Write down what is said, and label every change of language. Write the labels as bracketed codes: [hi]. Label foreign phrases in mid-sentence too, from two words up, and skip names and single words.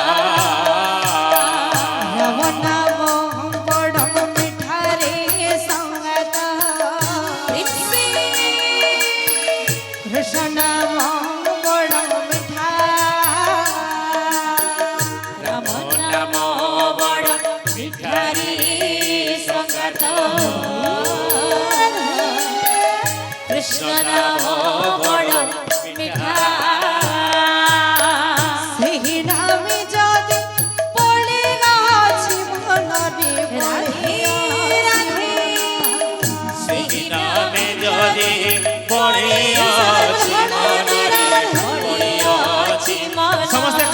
[bn] রাম নাম বড় মিঠা রে সঙ্গত কৃষ্ণ নাম বড় মিঠা। রাম নাম বড় মিঠা রে সংগত কৃষ্ণ নাম বড় মিঠা। [or] ସେହି ନାମେ ଯଦି ପଡ଼ିଆଛି ମନରେ ରାଧେ ରାଧେ। ସେହି ନାମେ ଯଦି ପଡ଼ିଆଛି ମନରେ ପଡ଼ିଆଛି ମନ।